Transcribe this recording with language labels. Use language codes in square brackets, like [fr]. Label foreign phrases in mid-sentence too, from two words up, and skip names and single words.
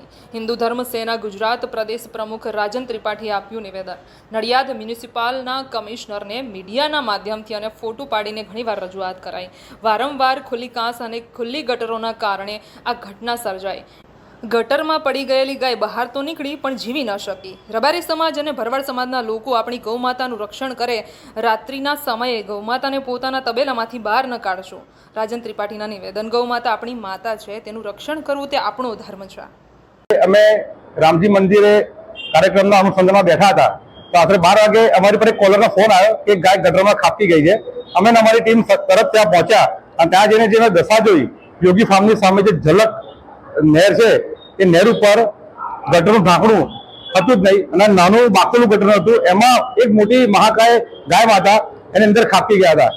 [gu] હિંદુ ધર્મ સેના ગુજરાત પ્રદેશ પ્રમુખ રાજન ત્રિપાઠી આપ્યું નિવેદન। નડિયાદ મ્યુનિસિપાલના કમિશ્નર ને મીડિયાના માધ્યમથી અને ફોટો પાડીને ઘણીવાર રજૂઆત કરાઈ। વારંવાર ખુલ્લી કાંસ અને ખુલ્લી ગટરોના કારણે આ ઘટના સર્જાઈ। ગટર માં પડી ગયેલી ગાય બહાર તો નીકળી પણ જીવી ન શકી। રબારી સમાજ અને ભરવાડ સમાજના લોકો આપણી ગૌમાતાનું રક્ષણ કરે, રાત્રિના સમયે ગૌમાતાને પોતાના તબેલામાંથી બહાર ન કાઢશો। રાજન ત્રિપાઠીના નિવેદન। ગૌમાતા આપણી માતા છે, તેનું રક્ષણ કરવું તે આપણો ધર્મ છે। અમે રામજી મંદિરે કાર્યક્રમના अनुसंधाનમાં બેઠા હતા તો આશરે 12 વાગે અમારી પર એક કોલરનો ફોન આવ્યો કે ગાય ગટરમાં ખાપકી ગઈ છે। અમે અમારી ટીમ તરત ત્યાં પહોંચ્યા અને ત્યાં જઈને જેને દશા જોઈ, યોગી ફાર્મની સામે જે ઝલક નહેર છે એ નહેર ઉપર ગટરનું ઢાંકણું હતું જ નહીં અને નાનું બાકુલું ગટર હતું, એમાં એક મોટી મહાકાય ગાય માતા એની અંદર ખાપકી ગયા હતા।